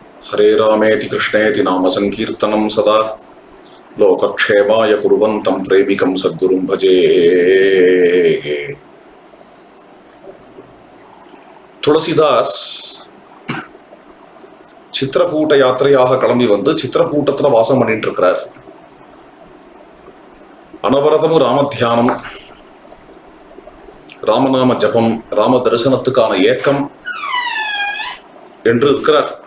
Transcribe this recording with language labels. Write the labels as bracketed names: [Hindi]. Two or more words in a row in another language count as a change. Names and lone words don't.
[Sanskrit] हरे रामेति कृष्णेति नाम संकीर्तनं सदा लोकक्षेमाय कुर्वन्तं प्रेमिकं सद्गुरुं भजे. [Tamil] துளசிதாஸ் சித்திரக்கூட்ட யாத்திரையாக கிளம்பி வந்து சித்திரக்கூட்டத்தில் வாசம் பண்ணிட்டு இருக்கிறார். அனவரதமும் ராம தியானம், ராமநாம ஜபம், ராம தரிசனத்துக்கான ஏக்கம் என்று இருக்கிறார்.